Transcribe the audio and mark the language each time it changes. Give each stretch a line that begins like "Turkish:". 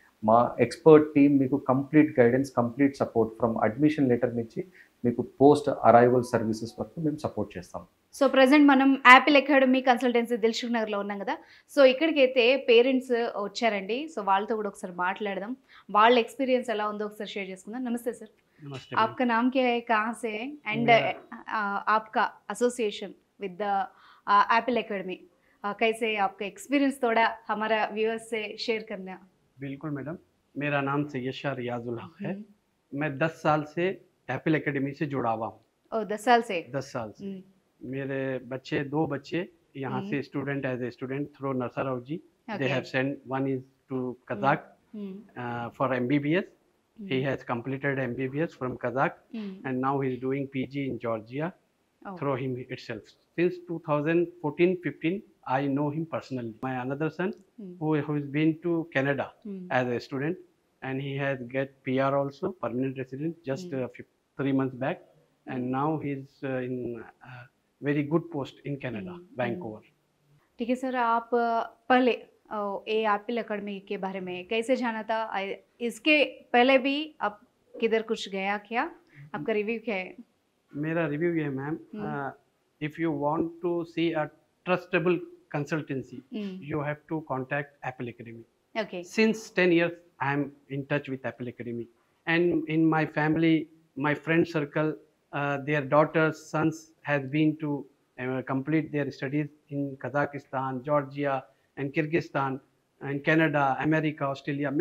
Telugu: మా expert team మీకు complete guidance, complete support from admission letter నుంచి మీకు పోస్ట్ అరైవల్ సర్వీసెస్ వరకు మేము సపోర్ట్ చేస్తాం. సో ప్రజెంట్ మనం యాపిల్ అకాడమీ కన్సల్టెన్సీ దిల్సుఖ్ నగర్లో ఉన్నాం కదా. సో ఇక్కడికైతే పేరెంట్స్ వచ్చారండి. సో వాళ్ళతో కూడా ఒకసారి మాట్లాడదాం. వాళ్ళ ఎక్స్పీరియన్స్ ఎలా ఉందో ఒకసారి షేర్ చేసుకుందాం. నమస్తే సార్.
Hindi: नमस्ते आपका नाम क्या है, कहाँ से है, एंड आपका association with the Apple academy, कैसे आपका एक्सपीरियंस थोड़ा हमारा व्यूअर्स से शेयर करना. बिल्कुल मैडम, मेरा नाम सैयद शाह रियाजुल हक है. मैं 10 साल से एप्पल एकेडमी से जुड़ा हुआ हूँ. ओ 10 साल से. 10 साल से मेरे बच्चे, 2 बच्चे यहाँ से
English: student as a student through
Hindi: नरसराव ji.
English: They have sent, one is to Kazakh for MBBS. He has completed MBBS from Kazakh and now he is doing PG in Georgia through him itself. Since 2014-15, I know him personally. My another son who has been to Canada as a student, and he has get PR also, permanent resident, just 3 months back, and now he's in very good post in Canada, Vancouver.
Hindi: ठीक है sir, आप पहले ये Apple academy के बारे में कैसे जाना था? इसके पहले भी आप किधर कुछ गया क्या? आपका रिव्यू क्या है? मेरा रिव्यू ये है ma'am,
English: If you want to see a trustable consultancy, you have to contact Apple Academy. Okay. Since 10 years, I am in touch with Apple Academy. And in my family, my friend circle, their daughters, sons has been to complete their studies in Kazakhstan, Georgia, and Kyrgyzstan, and Canada, America, Australia.